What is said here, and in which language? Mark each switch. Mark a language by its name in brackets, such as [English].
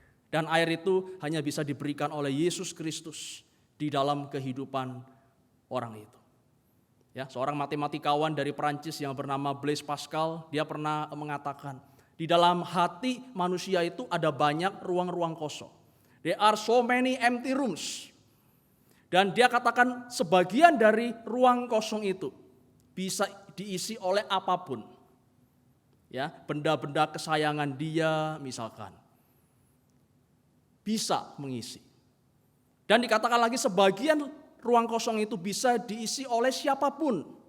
[Indonesian] Dan air itu hanya bisa diberikan oleh Yesus Kristus di dalam kehidupan orang itu. Ya, seorang matematikawan dari Perancis yang bernama Blaise Pascal, dia pernah mengatakan, di dalam hati manusia itu ada banyak ruang-ruang kosong. [English] There are so many empty rooms. [Indonesian] Dan dia katakan sebagian dari ruang kosong itu bisa diisi oleh apapun. Ya, benda-benda kesayangan dia misalkan. Bisa mengisi. Dan dikatakan lagi sebagian ruang kosong itu bisa diisi oleh siapapun.